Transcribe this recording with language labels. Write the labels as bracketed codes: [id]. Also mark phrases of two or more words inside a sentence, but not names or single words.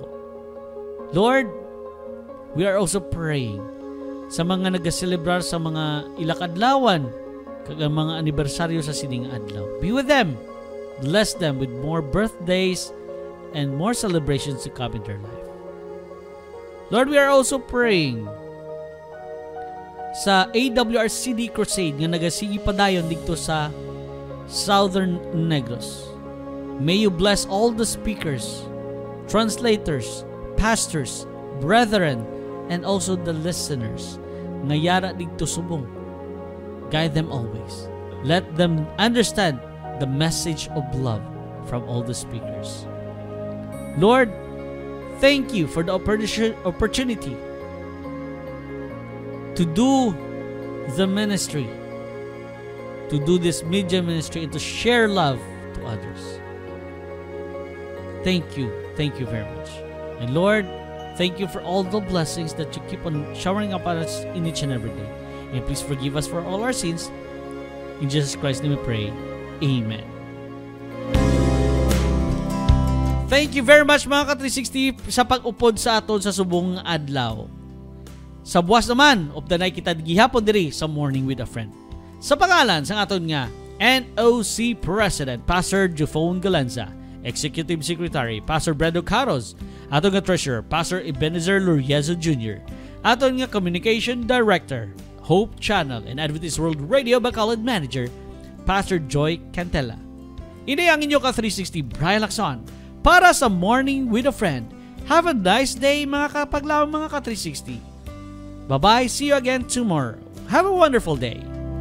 [en] Lord, we are also praying [hil] sa mga nagaselebrar sa mga ilakadlawan kag ang mga anibersaryo sa sining adlaw. [en] Be with them. Bless them with more birthdays and more celebrations to come in their life. Lord, we are also praying [hil] sa AWRCD Crusade nga nagasigi padayon dito sa Southern Negros. [en] May you bless all the speakers translators, pastors, brethren, and also the listeners. [hil] Ngayara dito subong. [en] Guide them always. Let them understand the message of love from all the speakers. Lord, thank you for the opportunity to do the ministry, to do this media ministry, and to share love to others. Thank you very much. And Lord, thank you for all the blessings that you keep on showering upon us in each and every day. And please forgive us for all our sins. In Jesus Christ's name we pray. Amen. Thank you very much [hil] mga ka-360 sa pag-upod sa aton sa subong adlaw. Sa buwas naman [en] of the night [hil] kita gihapon diri sa Morning with a Friend. Sa pangalan sa aton nga NOC President Pastor Jufone Galanza, Executive Secretary Pastor Bredo Caros, aton nga Treasurer Pastor Ebenezer Luriezo Jr., aton nga Communication Director Hope Channel and Adventist World Radio Bacolod Manager Pastor Joy Cantella. Ini ang inyo ka-360 Brian Lacson para sa Morning with a Friend. [en] Have a nice day [hil] mga kapaglaw mga ka-360. [en] Bye-bye. See you again tomorrow. Have a wonderful day.